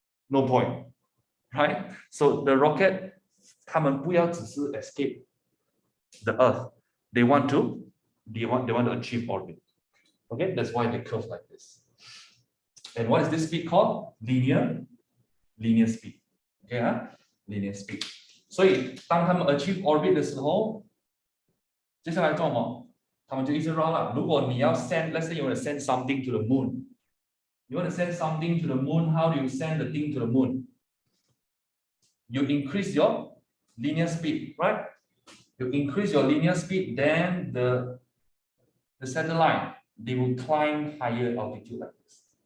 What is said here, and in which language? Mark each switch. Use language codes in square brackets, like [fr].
[en] No point, right? So the rocket, [zh] 他们不要只是 [en] escape the Earth. They want to achieve orbit. Okay, that's why they curve like this. And what is this speed called? Linear speed. Okay, linear speed. [zh] 所以当他们 achieve orbit 的时候，接下来做什么？他们就一直 run 了。如果你要 [en] send, let's say you want to send something to the moon. You want to send something to the moon, how do you send the thing to the moon? You increase your linear speed, right? You increase your linear speed, then the satellite, they will climb higher altitude like this.